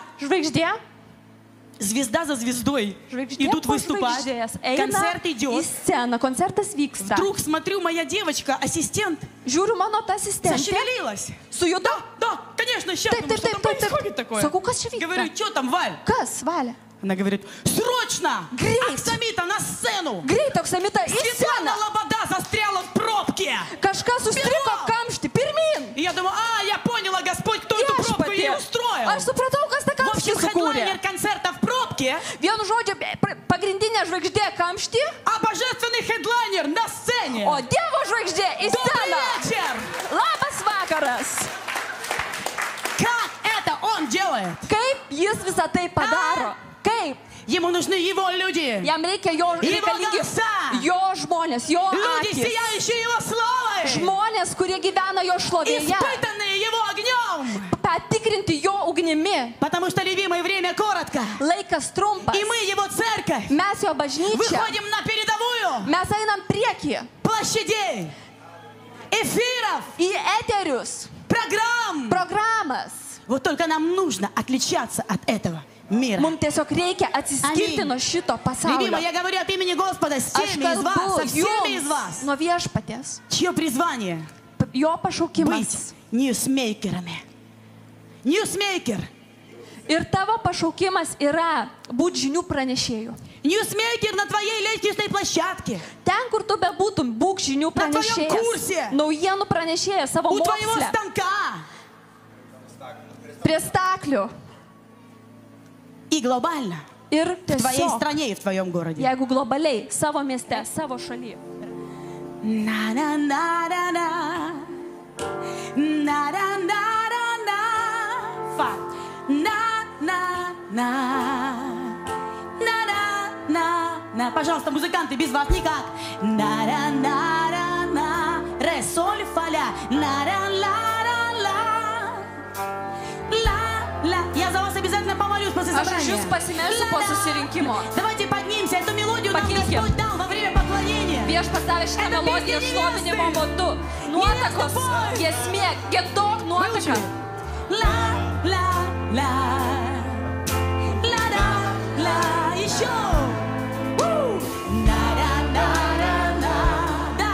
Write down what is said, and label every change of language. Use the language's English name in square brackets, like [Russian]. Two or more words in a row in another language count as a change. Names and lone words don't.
[Lithuanian] Žvaigždė. [Russian] Звезда за звездой. Идут выступать. Концерт идет. [Lithuanian] Концертас vyksta. [Russian] Вдруг смотрю, моя девочка, ассистент, зашевелилась. [Lithuanian] Sujudo? [Russian] Да, конечно, сейчас. Что там происходит такое? Говорю, что там, Валь? [Lithuanian] Kas, Valia? [Russian] Она говорит, срочно! Аксамита на сцену! Светлана Лобода застряла в пробке! [Lithuanian] Kažkas užstrigo kamštį, pirmin! [Russian] И я думаю, я поняла, Господь, кто эту пробку ей устроил. [Lithuanian] Aš supratau, kas tą [Russian] В общем, [Lithuanian] kamštį sukūrė. [Russian] хедлайнер концерта в пробке. [Lithuanian] Vienu žodžiu, pagrindinė žvaigždė kamštį. [Russian] А божественный хедлайнер на сцене. [Lithuanian] O Dievo žvaigždė į sceną. [Russian] Добрый вечер! [Lithuanian] Labas vakaras! [Russian] Как это он делает? [Lithuanian] Kaip jis visą tai padaro? Kaip? [Russian] Ему нужны его люди. [Lithuanian] Jam reikia jo žmonės, jo [Russian] люди, [Lithuanian] akys. [Russian] сияющие его славой. [Lithuanian] Žmonės, kurie gyvena jo šlovėje. [Russian] Испытанные его огнем. [Lithuanian] Patikrinti jo ugnimi. [Russian] Потому что любимое время коротко. [Lithuanian] Laikas trumpas. [Russian] И мы его церковь. [Lithuanian] Mes jo bažnyčia. [Russian] Выходим на передовую. [Lithuanian] Mes einam priekį. [Russian] Площадей, эфиров, [Lithuanian] į eterius, programas. [Russian] Вот только нам нужно отличаться от этого мира. [Lithuanian] Mums tiesiog reikia atsiskirti nuo šito pasaulio. [Russian] Любимая, я говорю от имени Господа с теми из вас, со всеми из вас, [Lithuanian] nuo viešpaties, [Russian] чье призвание [Lithuanian] jo pašaukimas [Russian] быть ньюсмейкерами. Ньюсмейкер. [Lithuanian] Ir tavo pašaukimas yra būti žinių pranešėjų. [Russian] Ньюсмейкер на твоей лестничной площадке. [Lithuanian] Ten, kur tu bebūtum, būk žinių pranešėjas. Naujienų pranešėjas savo moksle. [Russian] У твоего станка. [Lithuanian] Prie staklių. [Russian] И глобально. [Lithuanian] Ir [Russian] в твоей стране и в твоем городе. [Lithuanian] Jeigu globaliai, savo mieste, savo šalyje. На-на-на-на-на. На-на-на-на-на. Фа. На-на-на. На-на-на-на. [Russian] Пожалуйста, музыканты, без вас никак. На-на-на-на-на. Ре, соль, фа, ля. На-на-ла-ла-ла. Ла-ла. Я за вас обязательно помолюсь после собрания. Давайте поднимемся. Эту мелодию нам Господь дал во время поклонения. [Lithuanian] Viešpats davė šitą melodiją šlovinimo metu. Nuotakos, giesmė, giedok nuotaką. La, la, la. La, la, la. [Russian] Еще. На-на-на-на-на. Да.